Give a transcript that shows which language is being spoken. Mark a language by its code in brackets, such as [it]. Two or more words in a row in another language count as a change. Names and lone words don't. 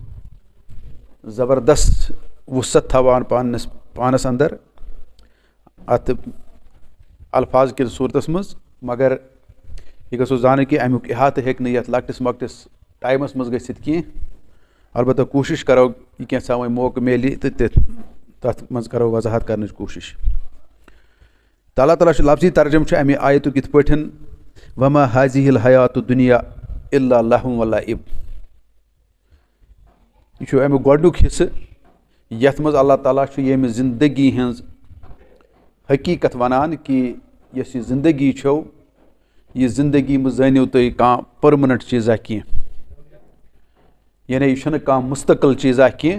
[ks] زبردست وُصعت تھاوان پانَس اندر اَتھ الفاظ کِس صوٗرتَس منٛز مگر یہِ گژھو زانٕنۍ کہِ اَمیُک احاطہٕ ہیٚکہِ نہٕ یَتھ لۄکٹِس مۄکٹِس ٹایمَس منٛز گٔژھِتھ کینٛہہ البتہ کوٗشِش کَرو یہِ کینٛژھا وۄنۍ موقعہٕ میلہِ تہٕ تَتھ منٛز کَرو وضاحت کَرنٕچ کوٗشِش تہٕ اللہ تعالیٰ چھُ لفظی ترجُمہٕ چھُ اَمہِ آیتُک یِتھ پٲٹھۍ [ar] وما هذه الحیات الدنیا الا لہو و لعب. [ks] یہ چھُ امیُک گۄڈنیُک حصہٕ یتھ منٛز اللہ تعالیٰ چھُ ییٚمہِ زندگی ہٕنٛز حقیقت ونان کہ یۄس یہِ زندگی چھو یہِ زندگی منٛز زٲنِو تُہۍ کانٛہہ پٔرمننٹ چیٖزا کینٛہہ، یعنی یہِ چھُنہٕ کانٛہہ مستقل چیٖزا کینٛہہ.